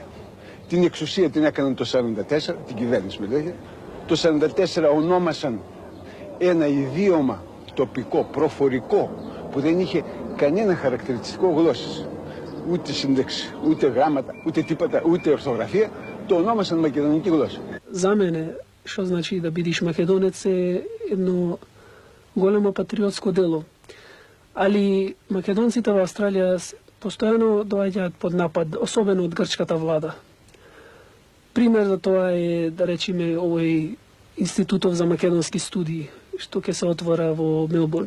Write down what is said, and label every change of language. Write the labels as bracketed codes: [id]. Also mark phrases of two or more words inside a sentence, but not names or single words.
[el] Την εξουσία την έκαναν το 1944, την κυβέρνηση με το 1944 ονόμασαν ένα ιδίωμα τοπικό, προφορικό, που δεν είχε κανένα χαρακτηριστικό γλώσσας. Ούτε σύνταξη, ούτε γράμματα, ούτε τίποτα, ούτε ορθογραφία, το ονόμασαν μακεδονική γλώσσα. [mk] За мене, що значить да бидиш македонец, е едно големо патриотско дело. Али македонците во Австралија постојано доаѓаат под напад, особено од грчката влада. Пример за тоа е, да речеме, овој Институтов за македонски студии, што ќе се отвора во Мелбурн.